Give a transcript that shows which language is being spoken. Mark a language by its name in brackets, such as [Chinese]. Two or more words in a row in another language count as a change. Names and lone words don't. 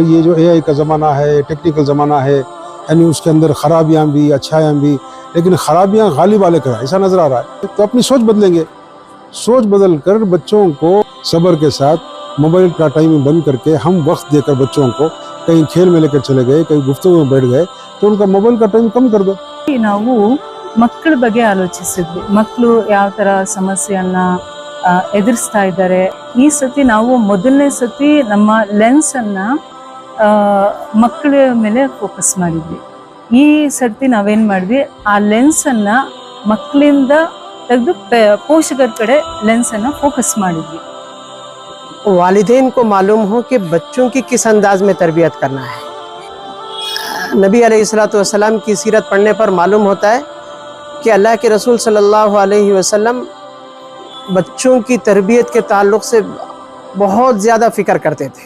[Urdu] یہ جو اے آئی کا زمانہ ہے، ٹیکنیکل زمانہ ہے، یعنی اس کے اندر خرابیاں بھی اچھائیاں بھی، لیکن خرابیاں غالب آلے کر ایسا نظر آ رہا ہے. تو اپنی سوچ بدلیں گے، سوچ بدل کر بچوں کو صبر کے ساتھ موبائل کا ٹائم بند کرکے ہم وقت دے کر بچوں کو کہیں کھیل میں لے کر چلے گئے، کہیں گفتگو میں بیٹھ گئے، تو ان کا موبائل کا ٹائم کم کر دو. [Kannada] ನಾವು ಮಕ್ಕಳ ಬಗ್ಗೆ ಆಲೋಚಿಸಿದ್ವಿ. ಮಕ್ಕಳು ಯಾವ ತರ ಸಮಸ್ಯೆಯನ್ನ ಎದುರಿಸ್ತಾ ಇದ್ದಾರೆ. ಈ ಸತಿ ನಾವು ಮೊದಲನೇ ಸತಿ ನಮ್ಮ ಲೆನ್ಸ್ ಅನ್ನ ಮಕ್ಕಳ ಮೇಲೆ ಫೋಕಸ್ ಮಾಡಿದ್ವಿ. ಈ ಸರ್ತಿ ನಾವೇನ್ ಮಾಡಿದ್ವಿ, ಆ ಲೆನ್ಸ್ ಅನ್ನ ಮಕ್ಕಳಿಂದ ತೆಗೆದು ಪೋಷಕರ ಕಡೆ ಲೆನ್ಸ್ ಅನ್ನ ಫೋಕಸ್ ಮಾಡಿದ್ವಿ. [Urdu] والدین کو معلوم ہو کہ بچوں کی کس انداز میں تربیت کرنا ہے. نبی علیہ السلام کی سیرت پڑھنے پر معلوم ہوتا ہے کہ اللہ کے رسول [Arabic] صلى الله عليه وسلم [Urdu] بچوں کی تربیت کے تعلق سے بہت زیادہ فکر کرتے تھے.